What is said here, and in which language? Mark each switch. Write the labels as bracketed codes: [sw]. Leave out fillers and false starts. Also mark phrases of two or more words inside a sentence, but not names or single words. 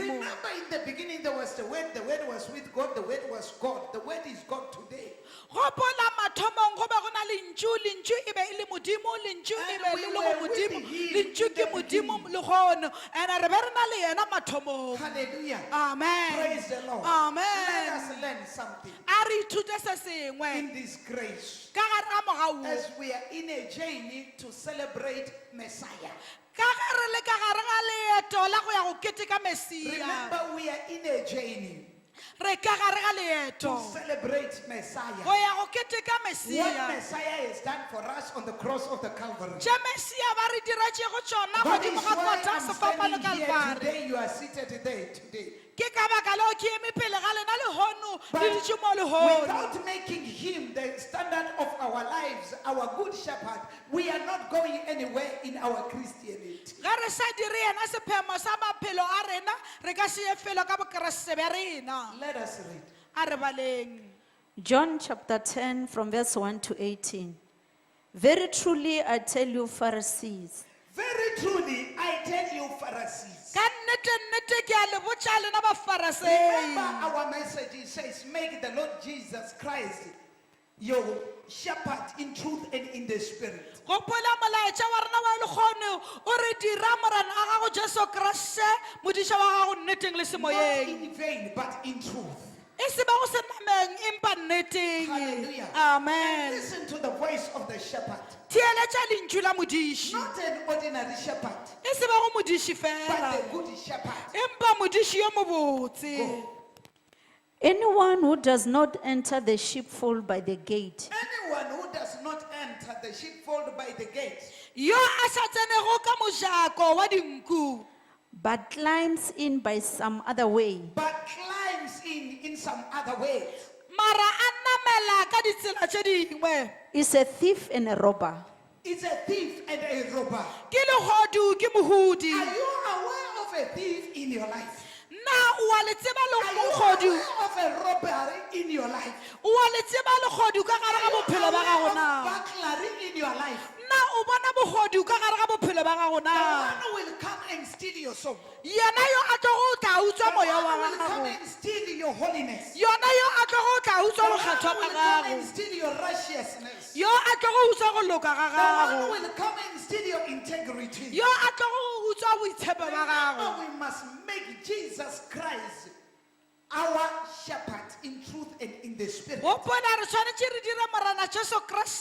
[en] Remember in the beginning there was the word was with God, the word was God, the word is God today. [nso] gopola mathomong go be go na lentšu lentšu e be e le modimo lentšu e [en] And [nso] be [en] we [nso] le le [en] were [nso] go [en] with [nso] modimo [en] him [nso] lentšu [en] in [nso] ke [en] the [nso] modimo [en] beginning. [nso] le gono and re be re na le yena mathomong. [en] Hallelujah. Amen. Praise the Lord. Amen. Let us learn something [nso] A re ithute se sengwe [en] in this grace [nso] ka gare ga mogau [en] as we are in a journey to celebrate Messiah. [nso] ka ge re le ka gare ga leeto la go ya go keteka Mesia. [en] Remember, we are in a journey [nso] Re ka gare ga [en] to [nso] leeto [en] celebrate [nso] go [en] Messiah. [nso] ya go keteka [en] What [nso] Mesia. [en] Messiah has done for us on the cross of the Calvary. [nso] tša Mesia ba re diretšego tšona [en] That is [nso] godimo ga [en] why [nso] kgotha [en] I'm [nso] sefapano [en] standing here [nso] Kalvari. [en] today. You are seated there today. [nso] Ke ka baka leo ke eme pele ga lena lehono [en] But [nso] le ditše mo lehono. [en] without making him the standard of our lives, our good shepherd, we are not going anywhere in our Christianity. [nso] Ga re sa dire yena sephemo sa maphelo a rena re ka se ye felo ka bokeresete bja rena. [en] Let us read. [nso] A re baleng. [en] John chapter 10 from verse 1 to 18. Very truly I tell you, Pharisees, Very truly, I tell you, Pharisees. [nso] Ka nnete ke a le botša lena Bafarasei. [en] Remember our message, it says, make the Lord Jesus Christ your shepherd in truth and in the spirit. [nso] Gopola molaetša wa rena wa lekgono o re dira morana a gago Jesu Kriste modiša wa gago nneteng le [en] Not [nso] semoyeng. [en] in vain, but in truth. [nso] E se ba go se nameng empa nneteng. [en] Hallelujah. Amen. Listen to the voice of the shepherd. [nso] Theeletša lentšu la modiši. [en] Not an ordinary shepherd, [nso] E se ba go modiši [en] but [nso] fela [en] the good shepherd. [nso] empa modiši yo mobotse. [en] Go. anyone who does not enter the sheepfold by the gate Anyone who does not enter the sheepfold by the gate, [nso] Yo a sa tsenego ka mojako wa dinku [en] but climbs in by some other way, but climbs in some other way, [nso] mara a namela ka ditsela tše dingwe [en] is a thief and a robber. is a thief and a robber. [nso] ke legodu ke mohudi. [en] Are you aware of a thief in your life? [nso] Na o a le tseba le [en] Are you [nso] mogodu [en] aware of a robbery in your life? [nso] o a le tseba legodu ka gare ga bophelo ba gago [en] Of [nso] na [en] burglary in your life? [nso] na o bona bogodu ka gare ga bophelo ba gago [en] The [nso] na [en] one who will come and steal your soul. [nso] yena yo a tlo go tla utswa [en] The [nso] moya [en] one [nso] wa [en] who will come [nso] gago [en] and steal your holiness. [nso] yona yo a tlo go tla [en] The [nso] utswa [en] one [nso] bokgetho [en] who [nso] ba [en] will come [nso] gago [en] and steal your righteousness. [nso] yo a tlo go utswa go loka ga [en] The one [nso] gago [en] who will come and steal your integrity. [nso] yo a tlo go utswa boitshepo ba gago. [en] Remember, we must make Jesus Christ our shepherd in truth and in the spirit. [nso] gopola re tshwanetse re dire morana Jesu Kriste